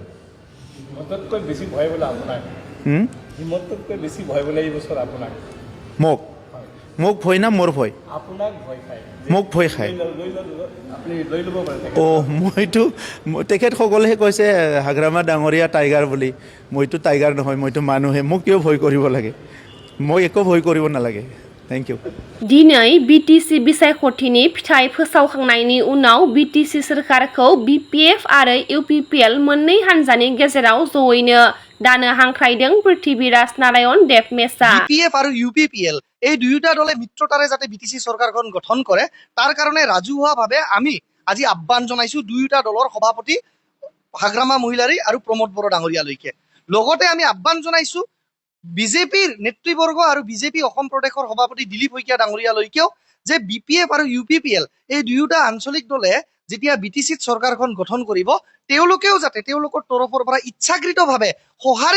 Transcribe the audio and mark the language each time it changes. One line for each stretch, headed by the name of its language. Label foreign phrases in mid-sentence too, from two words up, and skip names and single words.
Assamese: হিমতকৈ বেছি ভয় বলে আপোনাক হিমতকৈ বেছি ভয় বলে এই বছৰ আপোনাক মোক ভয় না মোৰ ভয় আপোনাক ভয় খায় মোক ভয় খায় আপুনি লৈ ল'ব পাৰে মইতো তেখেতসকলেহে কৈছে হাগ্ৰামা ডাঙৰীয়া টাইগাৰ বুলি মইতো টাইগাৰ নহয় মইতো মানুহে মোক কিয় ভয় কৰিব লাগে মই একো ভয় কৰিব নালাগে
English: Thank you.
Bodo: दिनै बिटिसि बिसायख'थिनि फिथाइ फोसावखांनायनि उनाव बिटिसि सोरखारखौ बिपिएफ आरो इउपिपिएल मोननै हान्जानि गेजेराव जयैनो दानो हांख्रायदों पृथ्वीराज नारायण देबमेसा
Assamese: বিপিএফ আৰু ইউপিপিএল এই দুয়োটা দলে মিত্ৰতাৰে যাতে বিটিসি চৰকাৰখন গঠন কৰে তাৰ কাৰণে ৰাজহুৱাভাৱে আমি আজি আহ্বান জনাইছো দুয়োটা দলৰ সভাপতি হাগ্ৰামা মহিলাৰী আৰু প্ৰমোদ বড়ো ডাঙৰীয়ালৈকে লগতে আমি আহ্বান জনাইছো বিজেপিৰ নেতৃবৰ্গ আৰু বিজেপি অসম প্ৰদেশৰ সভাপতি দিলীপ শইকীয়া ডাঙৰীয়ালৈকেও যে বিপিএফ আৰু ইউপিপিএল এই দুয়োটা আঞ্চলিক দলে যেতিয়া বিটিচিত চৰকাৰখন গঠন কৰিব তেওঁলোকেও যাতে তেওঁলোকৰ তৰফৰ পৰা ইচ্ছাকৃতভাৱে সঁহাৰি